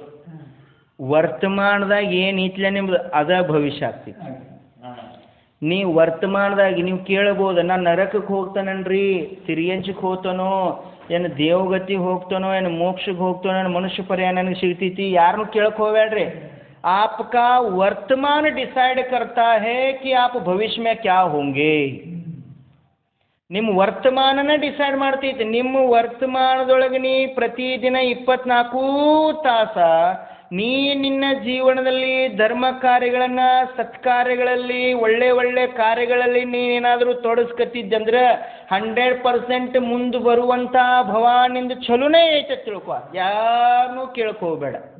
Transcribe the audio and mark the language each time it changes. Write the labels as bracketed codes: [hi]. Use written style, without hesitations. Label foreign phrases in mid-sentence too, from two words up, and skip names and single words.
[kn] ವರ್ತಮಾನದಾಗ ಏನು ಐತ್ಲ ನಿಮ್ದು ಅದ ಭವಿಷ್ಯ ಆಗ್ತೈತಿ. ನೀವು ವರ್ತಮಾನದಾಗ ನೀವು ಕೇಳ್ಬೋದು, ನಾನು ನರಕಕ್ಕೆ ಹೋಗ್ತಾನನ್ರಿ, ತಿರಿಯಂಚಕ್ಕೆ ಹೋಗ್ತಾನೋ, ಏನು ದೇವಗತಿಗೆ ಹೋಗ್ತಾನೋ, ಏನು ಮೋಕ್ಷಕ್ಕೆ ಹೋಗ್ತಾನೋ, ಏನು ಮನುಷ್ಯ ಪರ್ಯಾಯ ನನಗೆ ಸಿಗ್ತೈತಿ. ಯಾರನ್ನೂ ಕೇಳಕ್ಕೆ ಹೋಗ್ಬೇಡ್ರಿ. [hi] आपका वर्तमान डिसाइड करता है कि आप भविष्य में क्या होंगे. [kn] ನಿಮ್ಮ ವರ್ತಮಾನನ ಡಿಸೈಡ್ ಮಾಡ್ತೈತಿ. ನಿಮ್ಮ ವರ್ತಮಾನದೊಳಗೆ ನೀ ಪ್ರತಿದಿನ 24 ತಾಸ ನೀ ನಿನ್ನ ಜೀವನದಲ್ಲಿ ಧರ್ಮ ಕಾರ್ಯಗಳನ್ನು, ಸತ್ಕಾರ್ಯಗಳಲ್ಲಿ, ಒಳ್ಳೆ ಒಳ್ಳೆ ಕಾರ್ಯಗಳಲ್ಲಿ ನೀನೇನಾದರೂ ತೊಡಸ್ಕತ್ತಿದ್ದಂದ್ರೆ 100% ಮುಂದೆ ಬರುವಂಥ ಭವಾನಿಂದ ಚಲೋನೇ ಐತೆ ತಿಳ್ಕೊ, ಯಾರನ್ನೂ ಕೇಳ್ಕೋಬೇಡ.